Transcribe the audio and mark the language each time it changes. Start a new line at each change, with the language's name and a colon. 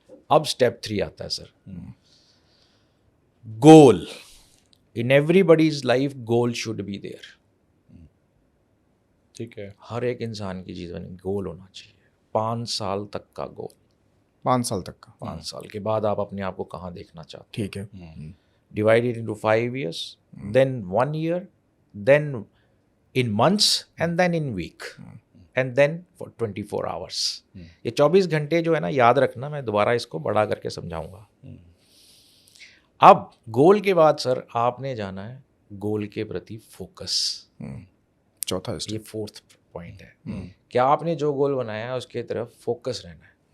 Hindi: अब स्टेप 3 आता है sir, goal.
English: In everybody's life goal should be there.
Hindi: ठीक है. हर एक इंसान की जीवन में गोल होना चाहिए. 5 साल तक का गोल. 5 साल तक का. 5 साल के बाद आप अपने आप को कहाँ देखना चाहते हो. ठीक है.
English: Divide it into 5 years, then 1 year, then in months, and then in week, and then for 24 hours.
Hindi: ये 24 घंटे जो है ना, याद रखना, मैं दोबारा इसको बड़ा करके समझाऊंगा. अब गोल के बाद सर आपने जाना है गोल के प्रति फोकस. चौथा ये स्टेप. 4th पॉइंट है कि आपने जो गोल बनाया है उसके तरफ फोकस रहना है.